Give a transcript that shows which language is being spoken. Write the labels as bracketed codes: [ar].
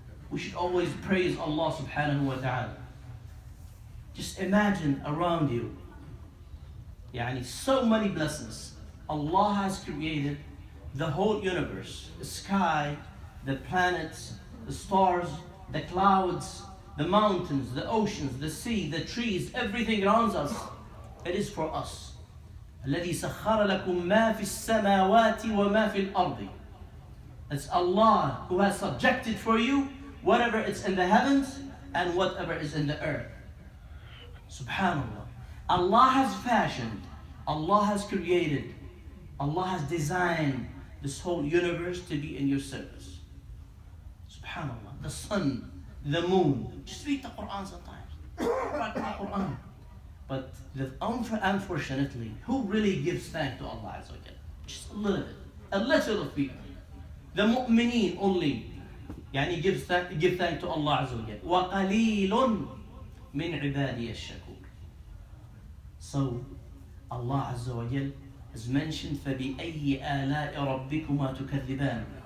[en] We should always praise Allah subhanahu wa ta'ala. Just imagine around you, so many blessings. Allah has created the whole universe, the sky, the planets, the stars, the clouds, the mountains, the oceans, the sea, the trees, everything around us. It is for us. [ar] الذي سخر لكم ما في السماوات وما في الأرض. [en] It's Allah who has subjected for you whatever is in the heavens and whatever is in the earth. Subhanallah. Allah has fashioned, Allah has created, Allah has designed this whole universe to be in your service. Subhanallah. The sun, the moon. Just read the Quran sometimes. Read the Quran. But unfortunately, who really gives thanks to Allah Azza wa Jalla? Just a little bit. A little of people. The mu'mineen only. يعني give thanks to Allah عز وجل. [ar] وقليل من عبادي الشكور. [en] So Allah [ar] عز وجل [en] has mentioned [ar] فبأي آلاء ربكما تكذبان.